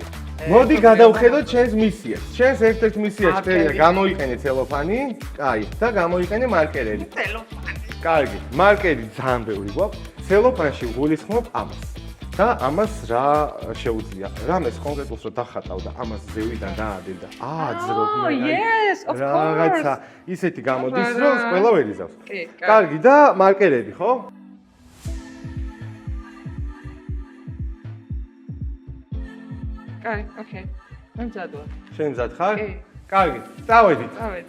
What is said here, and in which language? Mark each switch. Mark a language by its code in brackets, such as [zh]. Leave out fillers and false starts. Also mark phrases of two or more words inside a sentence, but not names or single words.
[ka] მოდი გადავხედოთ ჩვენს მისიას. ჩვენს ერთ-ერთ მისიაში ფერია გამოიყენე ცელოფანი, კაი, და გამოიყენე მარკერები. ცელოფანი. კარგი, მარკერი ძალიან ბევრი გვაქვს. ცელოფანში გულისხმობ ამას. და ამას რა შეუძლია? რამეს კონკრეტულს რო დახატავ და ამას ზევიდან დაადებ და ააძრობ [en] Oh, yes, of course. [ka] რაღაცა ისეთი გამოდის, რომ ყველა ვერ იზავს. კი, კარგი და მარკერები, ხო? კაი, ოკეი. მე მზადვარ. შენ მზად ხარ? კი. კარგი, წავედით. წავედი.